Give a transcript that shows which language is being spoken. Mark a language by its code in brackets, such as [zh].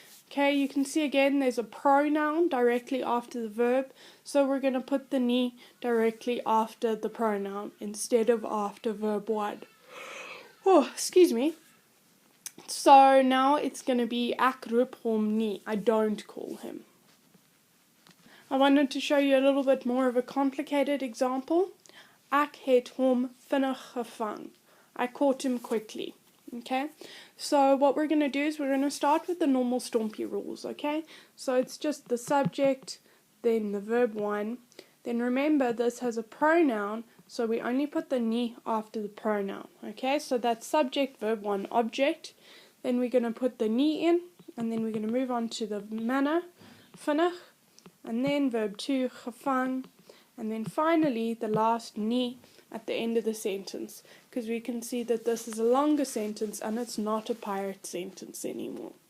[en] Okay, you can see again there's a pronoun directly after the verb, so we're going to put the nie directly after the pronoun instead of after verb 1. Oh, excuse me. So now it's going to be [af] ek roep hom nie, [en] I don't call him. I wanted to show you a little bit more of a complicated example. [af] Ek het hom vinnig gevang. [en] I caught him quickly. Okay, so what we're going to do is we're going to start with the normal Stompie rules, okay? So it's just the subject, then the verb 1. Then remember this has a pronoun, so we only put the nie after the pronoun, okay? So that's subject, verb 1, object. Then we're going to put the nie in, and then we're going to move on to the manner, vinnig, and then verb 2, gevang, and then finally the last nie at the end of the sentence, because we can see that this is a longer sentence and it's not a pirate sentence anymore.